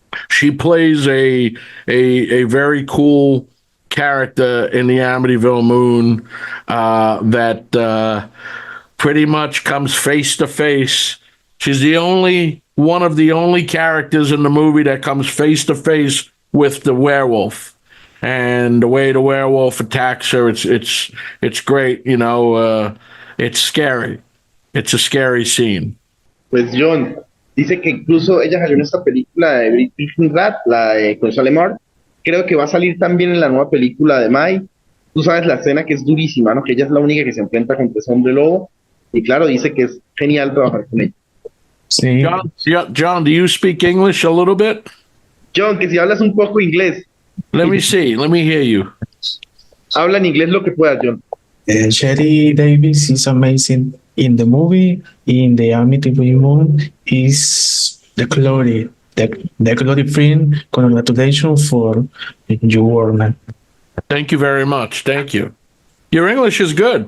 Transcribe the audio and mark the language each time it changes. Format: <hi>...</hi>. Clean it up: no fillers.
<en>She plays a very cool character in the Amityville Moon that pretty much comes face to face. She's the only one of the only characters in the movie that comes face to face with the werewolf, and the way the werewolf attacks her, it's great. You know, it's scary. It's a scary scene.</en> <es>Pues John dice que incluso ella salió en esta película de Breaking Rat, la de con Salemar. Creo que va a salir también en la nueva película de Mai. Tú sabes la escena que es durísima, ¿no? Que ella es la única que se enfrenta contra ese hombre lobo. Y claro, dice que es genial trabajar con ella. Sí,</es> <en>John, do you speak English a little bit?</en> <es>John, que si hablas un poco inglés,</es> <en>Let me see. Let me hear you.</en> <es>habla en inglés lo que puedas, John.</es> <en>Sherry Davis is amazing in the movie. In the Amityville Moon is the glory, the glory friend. Congratulations for your work, man. Thank you very much. Thank you. Your English is good.</en>